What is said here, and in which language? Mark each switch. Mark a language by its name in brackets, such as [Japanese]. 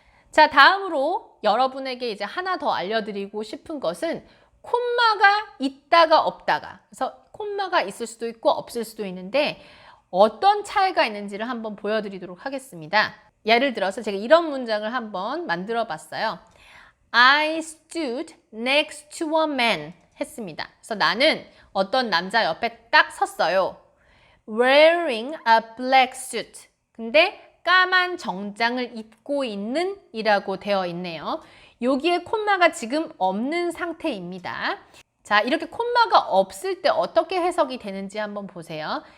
[Korean] 자, 다음으로 여러분에게 이제 하나 더 알려드리고 싶은 것은 콤마가 있다가 없다가, 그래서 콤마가 있을 수도 있고 없을 수도 있는데 어떤 차이가 있는지를 한번 보여드리도록 하겠습니다. 예를 들어서 제가 이런 문장을 한번 만들어 봤어요. [English] I stood next to a man [Korean] 했습니다. 그래서 나는 어떤 남자 옆에 딱 섰어요. [English] Wearing a black suit. [Korean] 근데 까만 정장을 입고 있는 이라고 되어 있네요. 여기에 콤마가 지금 없는 상태입니다. 자, 이렇게 콤마가 없을 때 어떻게 해석이 되는지 한번 보세요.